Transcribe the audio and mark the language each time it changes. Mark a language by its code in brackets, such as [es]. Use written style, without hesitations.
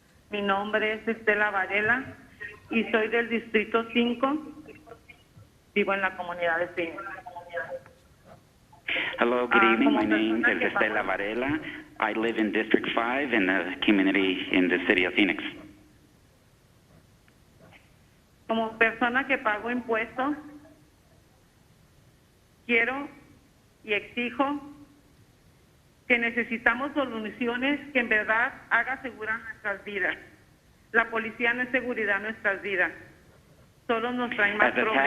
[es] Mi nombre es Estela Varela y soy del Distrito 5. Vivo en la comunidad de Phoenix. [en] Hello, good evening. My name is Estela Varela. I live in District 5 in the community in the city of Phoenix. [es] Como persona que pago impuestos, quiero y exijo que necesitamos soluciones que en verdad hagan seguras nuestras vidas. La policía no es seguridad en nuestras vidas. Solo nos trae más problemas.